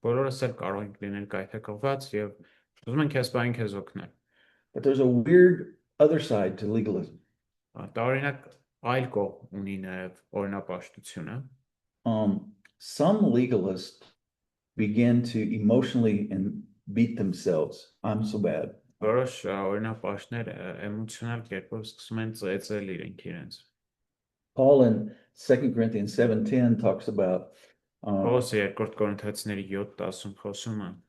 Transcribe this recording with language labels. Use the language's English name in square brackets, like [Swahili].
[Armenian] Բոլորս էլ կարող ենք լինել գայթակղված եւ ուզում ենք քեզ բան քեզ օգնել։ [English] But there's a weird other side to legalism. [Armenian] Տարօրինակ այլ կողմ ունի նաեւ օրինապաշտությունը։ [English] Some legalists begin to emotionally and beat themselves. I'm so bad. [Armenian] Որոշ օրինապաշտներ էմոցիոնալ կերպով սկսում են ծեծել իրենց։ [English] Paul in 2 Corinthians 7:10 talks about [Armenian] Պողոսը 2 Կորինթացիների 7:10 խոսում է,